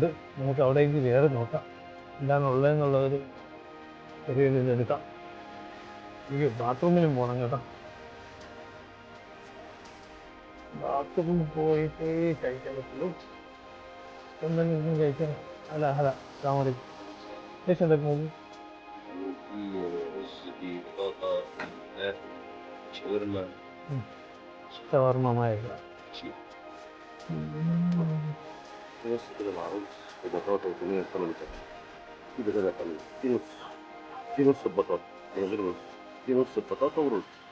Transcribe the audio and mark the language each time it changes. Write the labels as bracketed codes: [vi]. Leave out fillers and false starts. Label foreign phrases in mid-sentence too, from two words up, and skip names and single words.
[ml] നമുക്ക് അവിടേക്ക് കയറി നോക്കാം എന്താണ് ഉള്ളതെന്നുള്ളതൊരു ചെറിയൊരു ഇതെടുക്കാം. എനിക്ക് ബാത്റൂമിലും പോകണം കേട്ടോ. ബാത്റൂമിൽ പോയിട്ട് കഴിക്കാൻ പറ്റുള്ളൂ. എന്തെങ്കിലും കഴിക്കാൻ. അല്ല അല്ല താമര [ar] ليش عندك موجود؟ في رز، في بطاطا، في فراخ، شاورما، شاورما ما يبقى شيء. في نص كده مع رز وبطاطا وتومية وسلطة كاتشب. في بدالة كاملة، في نص البطاطا من غير رز، في نص البطاطا ورز.